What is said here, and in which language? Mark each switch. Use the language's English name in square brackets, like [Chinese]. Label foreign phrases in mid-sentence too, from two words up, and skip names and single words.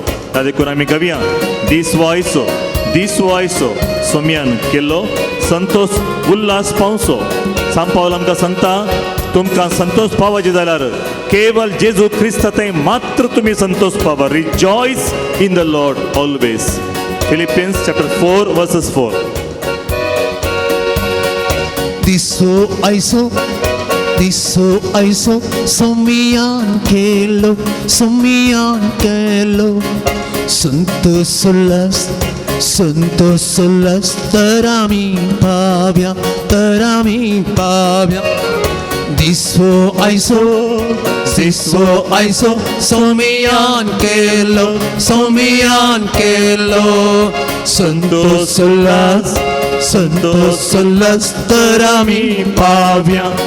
[Konkani] त्या देखून आमी गावया, दीस वो आयसो सोम्यान केल्लो संतोष उल्हास पावसो. सांत पावल आमकां सांगता, तुमकां संतोष पावचे जाल्यार केवळ जेजू क्रिस्ता थंय मात्र तुमी संतोष पावा. [English] Rejoice in the Lord always. Philippians chapter 4 verses 4. [Konkani] दिसो आयसो Disso aiso somian kelo Santo solas tarami pavia Disso aiso somian kelo Santo solas tarami pavia